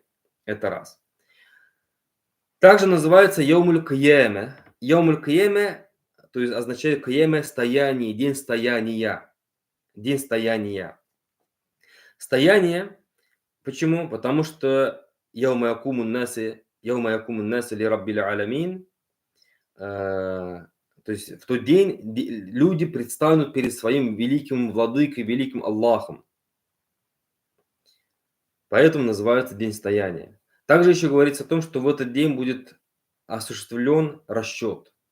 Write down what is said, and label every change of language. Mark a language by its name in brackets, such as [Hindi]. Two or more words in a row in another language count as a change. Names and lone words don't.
[Russian] Это раз. Также называется [Arabic] يوم القيامة. يوم القيامة, [Russian] то есть означает кияме стояние, день стояния. День стояния. Стояние. Почему? Потому что [Arabic] يوم يقوم الناس لرب العالمين. [Russian] То есть в тот день люди предстанут перед своим великим владыкой, великим Аллахом. Поэтому называется день стояния. Также еще говорится о том, что в этот день будет осуществлен расчет.